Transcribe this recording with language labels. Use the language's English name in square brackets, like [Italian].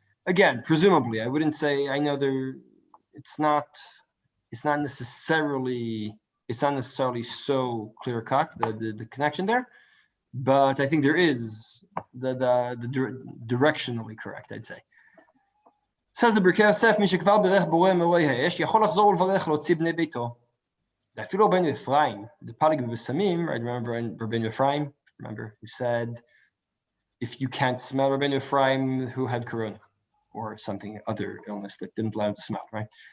[English] Again, presumably, I wouldn't say, I know it's not necessarily so clear cut, the connection there, but I think there is the directionally correct, I'd say. [Hebrew] Says the Birkei Yosef, מי שכבר בירך בורא מאורי האש, יכול לחזור ולברך להוציא בני ביתו. [English] אפילו רבנו אפרים, the palig b'besamim, right? Remember in Rabbeinu Ephraim? Remember, he said, if you can't smell Rabbeinu Ephraim who had corona or something, other illness that didn't allow him to smell, right?